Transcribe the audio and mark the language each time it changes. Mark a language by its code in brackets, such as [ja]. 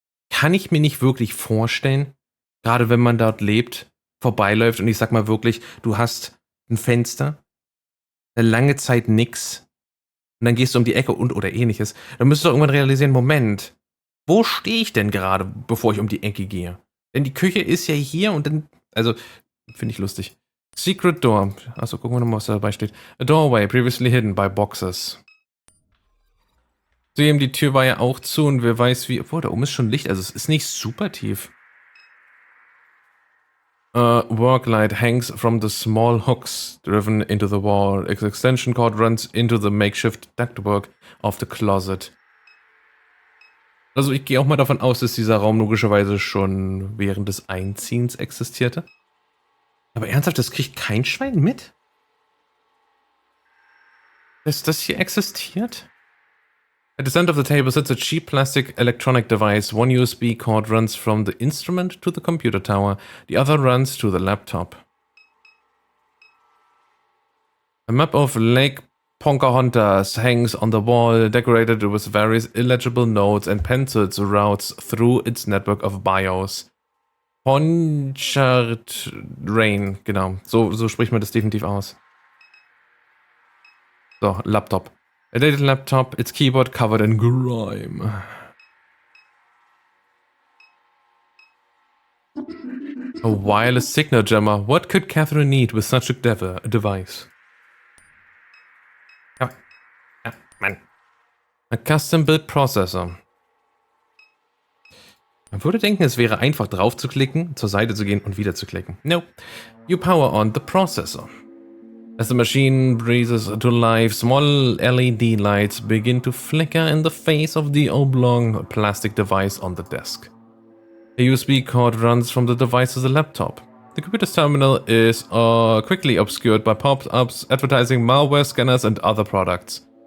[de] Kann ich mir nicht wirklich vorstellen. Gerade wenn man dort lebt, vorbeiläuft und ich sag mal wirklich, du hast ein Fenster, eine lange Zeit nix und dann gehst du um die Ecke oder ähnliches. Dann müsstest du irgendwann realisieren, Moment, wo stehe ich denn gerade, bevor ich um die Ecke gehe? Denn die Küche ist ja hier und dann, also, finde ich lustig. [en] Secret Door. [de] Achso, gucken wir nochmal, was da dabei steht. [en] A doorway previously hidden by boxes. [de] So, eben die Tür war ja auch zu und wer weiß wie, obwohl, da oben ist schon Licht, also es ist nicht super tief. [en] Work light hangs from the small hooks driven into the wall. Extension cord runs into the makeshift ductwork of the closet. [de] Also ich gehe auch mal davon aus, dass dieser Raum logischerweise schon während des Einziehens existierte. Aber ernsthaft, das kriegt kein Schwein mit? Dass das hier existiert? [en] At the center of the table sits a cheap plastic electronic device. One USB cord runs from the instrument to the computer tower. The other runs to the laptop. A map of Lake Pocahontas hangs on the wall, decorated with various illegible notes and pencils routes through its network of bios. [de] Ponchard Rain, genau. So spricht man das definitiv aus. So, Laptop. [en] A dated laptop, its keyboard covered in grime. A wireless signal jammer. What could Catherine need with such a device? [de] Ja, Mann. [en] A custom-built processor. [de] Man würde denken, es wäre einfach drauf zu klicken, zur Seite zu gehen und wieder zu klicken. [en] No. You power on the processor. As the machine breathes to life, small LED lights begin to flicker in the face of the oblong plastic device on the desk. A USB cord runs from the device to the laptop. The computer's terminal is quickly obscured by pop-ups advertising malware scanners and other products.